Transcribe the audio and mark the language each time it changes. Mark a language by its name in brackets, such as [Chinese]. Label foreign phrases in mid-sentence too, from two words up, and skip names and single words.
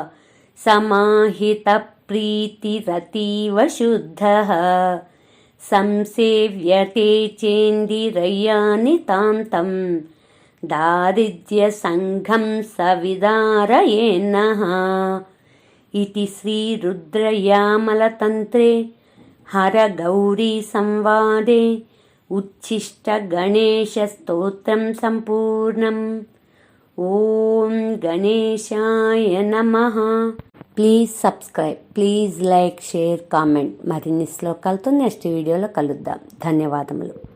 [Sanskrit] समाहितप्रीतिरतीव शुद्धः संसेव्यते चेन्दिरयानितान्तं दारिद्र्यसङ्घं सविदारयेन्नः इति श्रीरुद्रयामलतन्त्रे हरगौरीसंवादे उच्छिष्टगणेशस्तोत्रं सम्पूर्णम् ॐ गणेशाय नमः [English] please subscribe please like share comment [Telugu] మరిన్ని శ్లోకాలతో నెక్స్ట్ వీడియోలో కలుద్దాం ధన్యవాదములు